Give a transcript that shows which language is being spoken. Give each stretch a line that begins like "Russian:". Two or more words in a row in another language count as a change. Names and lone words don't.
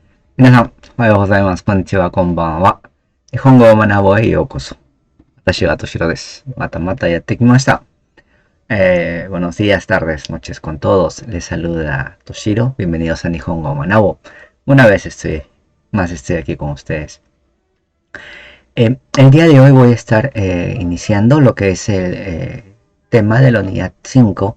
Japanese: 皆さん、おはようございます。こんにちは、こんばんは。日本語を学ぼうへようこそ。私はとしろです。またまたやってきました。
Spanish: Buenos días, tardes, noches con todos. Les saluda Toshiro. Bienvenidos a Nihongo Manabo. Una vez estoy aquí con ustedes. El día de hoy voy a estar iniciando lo que es el tema de la unidad 5.